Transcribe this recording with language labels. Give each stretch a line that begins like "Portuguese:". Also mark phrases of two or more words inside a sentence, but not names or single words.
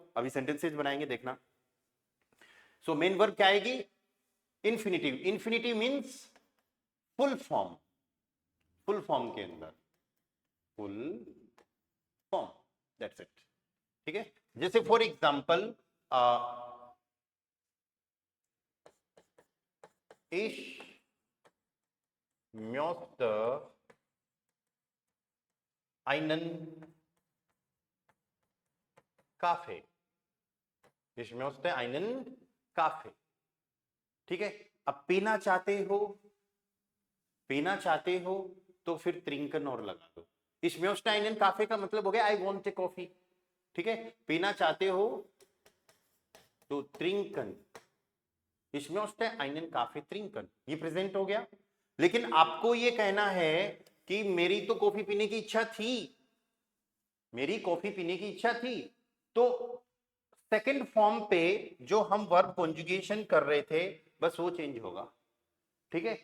Hindi: अभी सेंटेंसेस बनाएंगे देखना।
English: so main verb
Hindi: क्या आएगी, इन्फिनिटिव,
English: infinitive means full form, full form
Hindi: के अंदर,
English: full form, that's it,
Hindi: ठीक है।
German: जैसे
English: for example
German: ich möchte einen Kaffee, ich möchte einen Kaffee,
Hindi: ठीक है। अब पीना चाहते हो, पीना चाहते हो तो फिर त्रिंकन और लगा दो।
German: ich möchte einen Kaffee
Hindi: का मतलब हो गया
English: I want a coffee,
Hindi: ठीक है, पीना चाहते हो तो trinken,
German: ich möchte einen Kaffee trinken,
Hindi: ये प्रेजेंट हो गया। लेकिन आपको ये कहना है कि मेरी तो कॉफी पीने की इच्छा थी, मेरी कॉफी पीने की इच्छा थी, तो
English: second form
Hindi: पे जो हम
English: verb conjugation
Hindi: कर रहे थे बस वो चेंज होगा, ठीक है।